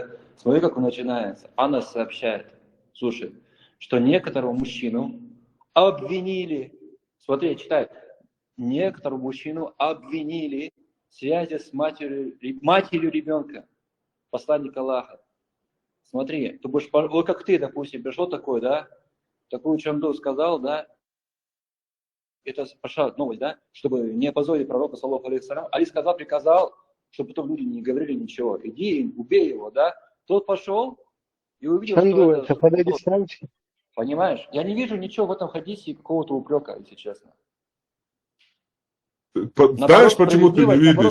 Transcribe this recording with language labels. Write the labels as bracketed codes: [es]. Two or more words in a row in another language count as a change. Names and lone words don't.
[ru] Смотри, как он начинается. Анас сообщает, слушай, что некоторого мужчину обвинили, смотри, читай, некоторого мужчину обвинили в связи с матерью ребенка, посланника Аллаха. Смотри, ты будешь, вот как ты, допустим, пришел такой, да, такую чанду сказал, да, это пошла новость, да, чтобы не опозорить пророка, [ar] صلى الله عليه وسلم. [ru] Али сказал, приказал, чтобы потом люди не говорили ничего. Иди, убей его, да. Тот пошел и увидел, чанду, что это... Понимаешь? Я не вижу ничего в этом хадисе какого-то упрека, если честно. Знаешь, почему ты не видишь?